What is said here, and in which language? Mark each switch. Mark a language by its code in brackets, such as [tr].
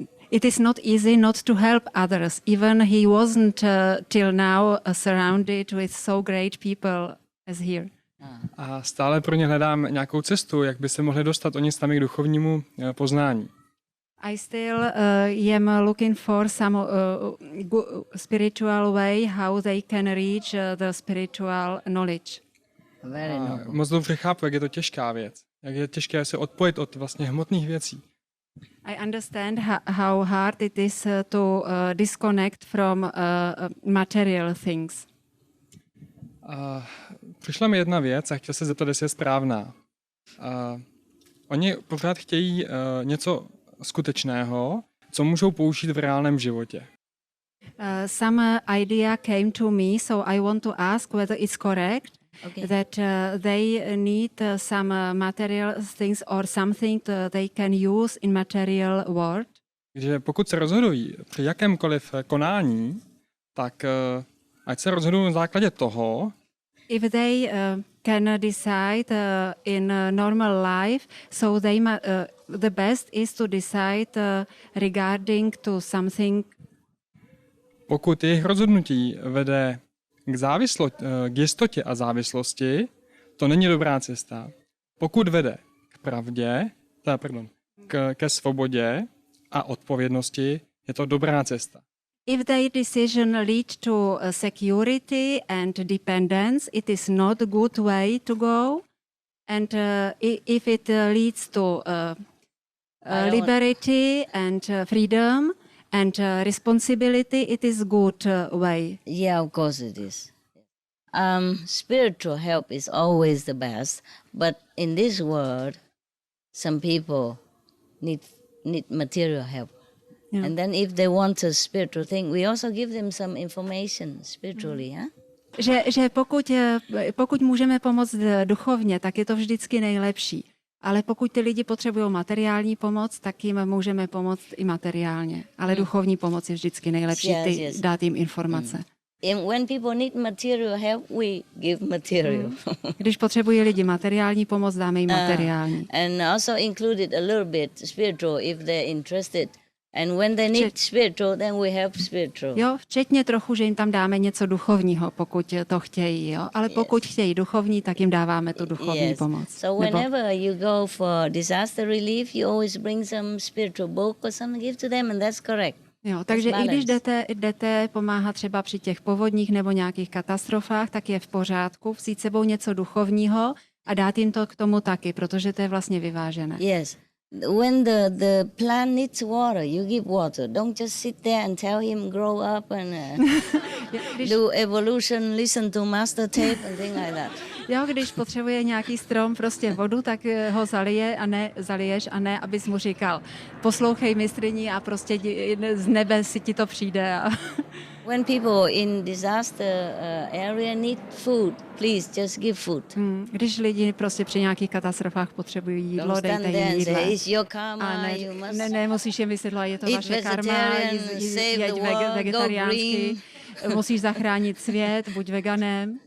[en] It is not easy not to help others. Even he wasn't till now surrounded with so great people as here. [cs] A stále pro ně hledám nějakou cestu, jak by se mohli dostat oni sami k duchovnímu poznání. [en] I still am looking for some spiritual way how they can reach the spiritual knowledge. [cs] Moc dobře chápu, jak je to těžká věc. Jak je těžké se odpojit od vlastně hmotných věcí. [en] I understand how hard it is to disconnect from material things. [cs] Přišla mi jedna věc a chtěl se zeptat, jestli je správná. Oni pořád chtějí něco skutečného, co můžou použít v reálném životě. [en] Some idea came to me, so I want to ask whether it's correct that they need some material things or something they can use in material world. [cs] Takže pokud se rozhodují při jakémkoliv konání, tak ať se rozhodují na základě toho, [en] if they can decide in normal life, so they the best is to decide regarding to something. [cs] Pokud jejich rozhodnutí vede k jistotě a závislosti, to není dobrá cesta. Pokud vede k pravdě, ke svobodě a odpovědnosti, je to dobrá cesta. [en] If their decision leads to security and dependence, it is not a good way to go. And if it leads to liberty and freedom and responsibility, it is good way. Yeah, of course it is. Spiritual help is always the best, but in this world, some people need material help. Yeah. And then if they want a spiritual thing, we also give them some information spiritually. Huh? [cs] Že pokud můžeme pomoct duchovně, tak je to vždycky nejlepší. Ale pokud ty lidi potřebují materiální pomoc, tak jim můžeme pomoct i materiálně. Ale duchovní pomoc je vždycky nejlepší, dát jim informace. [en] When people need material help, we give material. [cs] Když potřebují lidi materiální pomoc, dáme jim materiální. [en] And also included a little bit spiritual if they're interested. And when they need spiritual, then we help spiritual. [cs] Jo, včetně trochu, že jim tam dáme něco duchovního, pokud to chtějí, jo. Ale pokud chtějí duchovní, tak jim dáváme tu duchovní pomoc. [en] So whenever you go for disaster relief, you always bring some spiritual book or something, give to them, and that's correct. [cs] Jo, takže i když jdete pomáhat třeba při těch povodních nebo nějakých katastrofách, tak je v pořádku vzít sebou něco duchovního a dát jim to k tomu taky, protože to je vlastně vyvážené. [en] Yes. When the plant needs water, you give water. Don't just sit there and tell him grow up and do evolution, listen to master tape and things like that. [cs] Jo, když potřebuje nějaký strom prostě vodu, tak ho zaliješ a ne, abys mu říkal, poslouchej mistryni a prostě z nebe si ti to přijde. [en] When people in disaster area need food, please just give food. [cs] Když lidi prostě při nějakých katastrofách potřebují jídlo, dejte jim jídlo. A ne, musíš jim vysvětlovat, je to vaše karma, jeď vegetariánsky. Musíš zachránit svět, buď veganem.